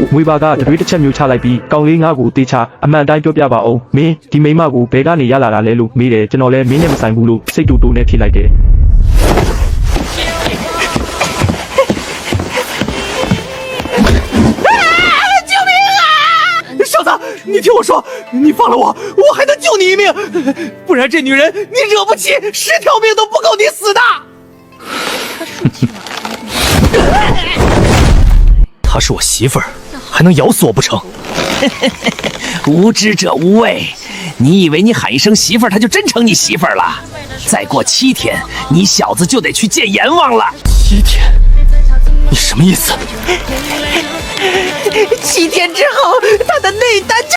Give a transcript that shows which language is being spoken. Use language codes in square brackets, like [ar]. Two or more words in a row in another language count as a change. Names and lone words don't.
[my] ငွေပါကတရွေးတစ်ချက်မျိုးချလိုက်ပြီးကောင်လေးငါ့ကိုတေးချအမှန်တိုင်းပြောပြပါအောင်မင်းဒီမိမကိုဘဲကနေရလာတာလဲလို့မေးတယ်ကျွန်တော်လည်းမင်းနဲ့မဆိုင်ဘူးလို့စိတ်တူတူနဲ့ဖြေလိုက်တယ် [zh] 小子，你听我说，你放了我，我还能救你一命，不然这女人你惹不起，10条命都不够你死的。她是我媳妇儿，还能咬死我不成？无知者无畏，你以为你喊一声媳妇儿，她就真成你媳妇儿了？再过7天，你小子就得去见阎王了。7天？你什么意思？7天之后，他的内丹就